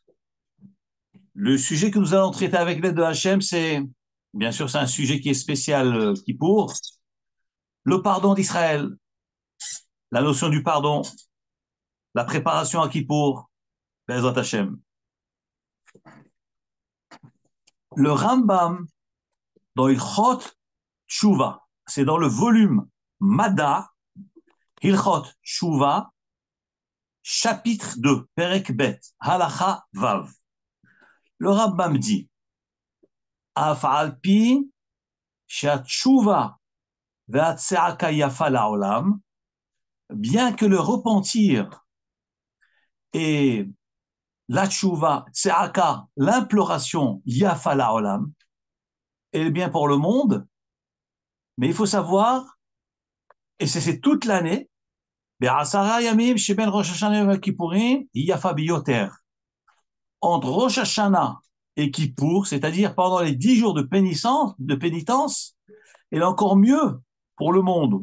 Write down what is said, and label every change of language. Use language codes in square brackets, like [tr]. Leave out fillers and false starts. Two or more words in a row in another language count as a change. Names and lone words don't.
[fr] Le sujet que nous allons traiter avec l'aide de Hachem, bien sûr, c'est un sujet qui est spécial Kippour, le pardon d'Israël, la notion du pardon, la préparation à Kippour, [he] בעזרת השם. [fr] Le Rambam, dans Hilchot Tshuva, c'est dans le volume Mada, Hilchot Tshuva, chapitre 2, [he] פרק ב הלכה ו. [fr] Le Rambam dit, [he] אף על פי תשובה וצעקה יפה לעולם, [fr] bien que le repentir et la tshuva, tse'aka, l'imploration, [he] יפה לעולם, [fr] est bien pour le monde, mais il faut savoir, et c'est toute l'année, entre Rosh Hashanah et Kippour, c'est-à-dire pendant les 10 jours de pénitence, elle est encore mieux pour le monde.